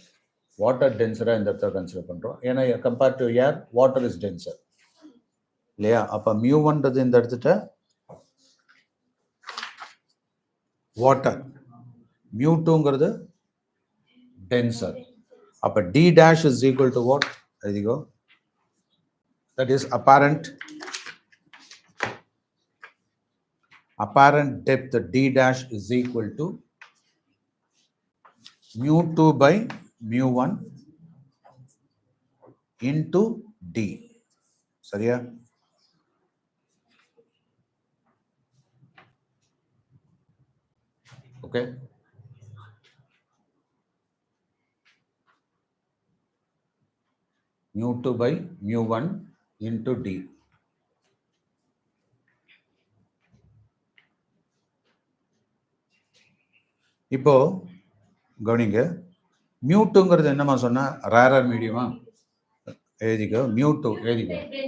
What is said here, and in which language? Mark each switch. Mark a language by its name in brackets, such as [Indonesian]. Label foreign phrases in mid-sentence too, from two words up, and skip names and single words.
[Tamil] வாட்டர் டென்சரா இந்த இடத்துல கன்சிடர் பண்றோம். ஏன்னா [English] compared to air, water is denser [Tamil] இல்லையா? அப்ப mu1ன்றது இந்த இடத்துல வாட்டர், mu2ங்கிறது denser. [English] அப்ப d dash is equal to what? There you go. That is apparent depth d dash is equal to mu2 by mu1 into d. [Tamil] சரியா? [English] Okay. mu2 by mu1 into d. [Tamil] இப்போ கவனிங்க, mu2ங்கிறது என்னமா சொன்னா? [English] rarer medium? [Tamil] எழுதிக்கோ. mu2 எழுதிக்கோ.